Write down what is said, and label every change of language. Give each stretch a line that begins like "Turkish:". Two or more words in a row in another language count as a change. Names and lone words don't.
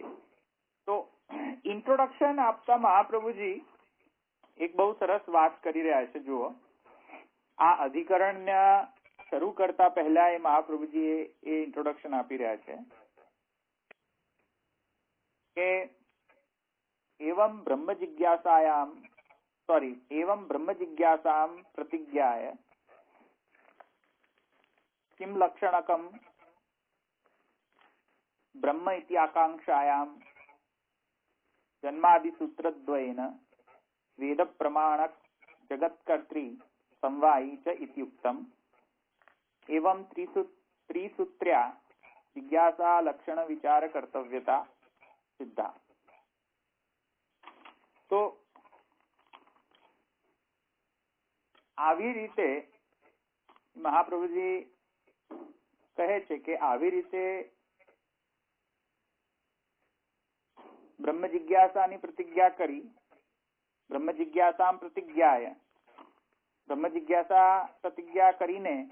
Gujarati: તો ઇન્ટ્રોડક્શન આપતા મહાપ્રભુજી એક બહુ સરસ વાત કરી રહ્યા છે. જુઓ, આ અધિકરણ શરૂ કરતા પહેલા એ મહાપ્રભુજી એ ઇન્ટ્રોડક્શન આપી રહ્યા છે કે
Sanskrit: एवं ब्रह्म जिज्ञासां प्रतिज्ञाय किम लक्षणकम ब्रह्म इति आकांक्षायां जन्मादि सूत्रद्वयेन वेद प्रमाणक जगत्कर्त्री संवायी च इत्युक्तम् एवं त्रिसूत्र्या जिज्ञासा लक्षण विचार कर्तव्यता सिद्धा.
Gujarati: તો આવી રીતે મહાપ્રભુજી કહે છે કે આવી રીતે બ્રહ્મ જિજ્ઞાસાની પ્રતિજ્ઞા કરી,
Sanskrit: ब्रह्म जिज्ञासाम प्रतिज्ञाय,
Gujarati: બ્રહ્મ જિજ્ઞાસા પ્રતિજ્ઞા કરીને